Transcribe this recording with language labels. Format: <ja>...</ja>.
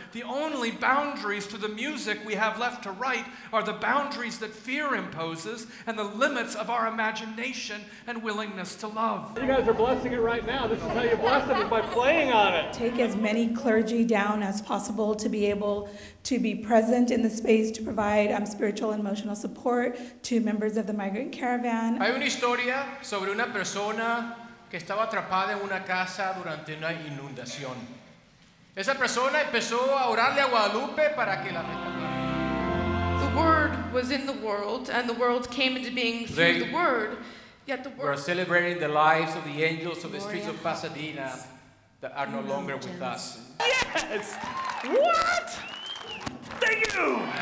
<en>The only boundaries to the music we have left to write are the boundaries that fear imposes and the limits of our imagination and willingness to love. You guys are blessing it right now. This is how you bless it, is by playing on it. Take as many clergy down as possible to be able to be present in the space to provide spiritual and emotional support to members of the migrant caravan.</en> <es>Hay una historia sobre una persona que estaba atrapada en una casa durante una inundación. Esa persona empezó a orarle a Guadalupe para que la rescatara.</es> <en>The word Word was in the world, and the world came into being through the Word. Yet the Word. We're celebrating the lives of the angels of the streets of Pasadena that are no longer with us. Yes! What? Thank you!</en>